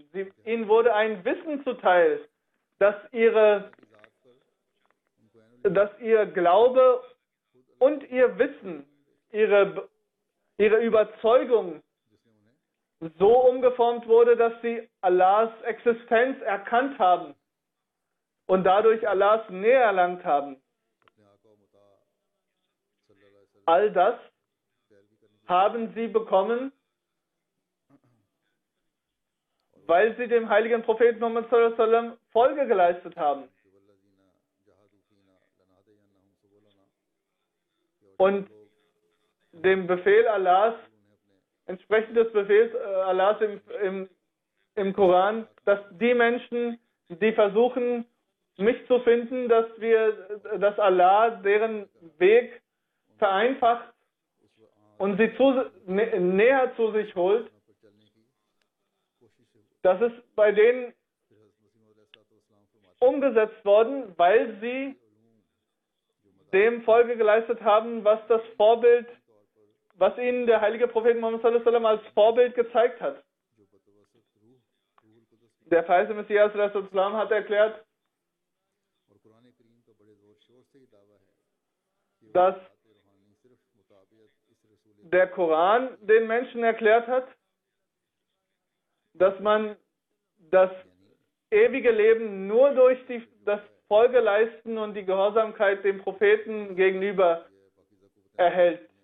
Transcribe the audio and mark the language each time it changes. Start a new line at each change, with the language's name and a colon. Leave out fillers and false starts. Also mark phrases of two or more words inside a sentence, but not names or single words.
German: Ihnen wurde ein Wissen zuteil, dass ihr Glaube und ihr Wissen, ihre Überzeugung so umgeformt wurde, dass sie Allahs Existenz erkannt haben und dadurch Allahs Nähe erlangt haben. All das haben sie bekommen, weil sie dem heiligen Propheten Muhammad
Arabic: صلى الله عليه وسلم
German: Folge geleistet haben. Und dem Befehl Allahs, entsprechend des Befehls Allahs im Koran, dass die Menschen, die versuchen, mich zu finden, dass Allah deren Weg vereinfacht und sie näher zu sich holt, das ist bei denen umgesetzt worden, weil sie dem Folge geleistet haben, was ihnen der heilige Prophet Muhammad
Arabic: صلى الله عليه وسلم
German: als Vorbild gezeigt hat. Der verheißene Messias
Arabic: صلى الله عليه وسلم
German: hat erklärt, dass der Koran den Menschen erklärt hat, dass man das ewige Leben nur durch das Folgeleisten und die Gehorsamkeit dem Propheten gegenüber erhält.